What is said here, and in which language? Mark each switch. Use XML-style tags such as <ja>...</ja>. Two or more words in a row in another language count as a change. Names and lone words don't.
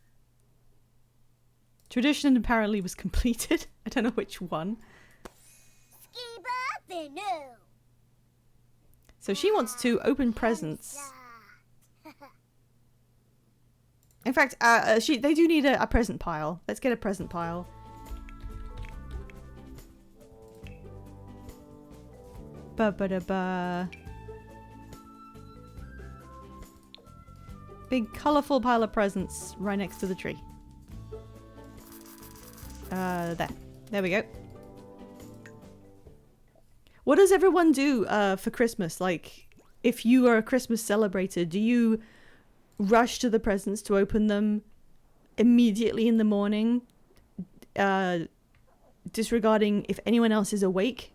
<en>Tradition apparently was completed. I don't know which one. So she wants to open presents. In fact, they do need a present pile. Let's get a present pile. Ba-ba-da-ba. Big colourful pile of presents right next to the tree. There we go. What does everyone do for Christmas? Like, if you are a Christmas celebrator, do you rush to the presents to open them immediately in the morning, disregarding if anyone else is awake?</en>